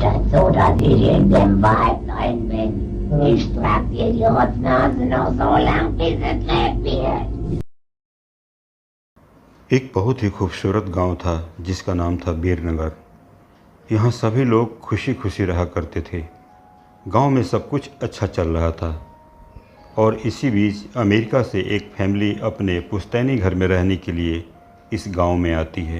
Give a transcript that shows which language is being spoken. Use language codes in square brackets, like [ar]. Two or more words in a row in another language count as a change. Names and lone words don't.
[de] so dass ich in dem Wald rein bin. Ich trag dir die Rotznase noch so lang, bis es lebt wird. [hi] एक बहुत ही खूबसूरत गांव था जिसका नाम था वीरनगर। यहाँ सभी लोग खुशी खुशी रहा करते थे। गांव में सब कुछ अच्छा चल रहा था और इसी बीच अमेरिका से एक फैमिली अपने पुश्तैनी घर में रहने के लिए इस गांव में आती है।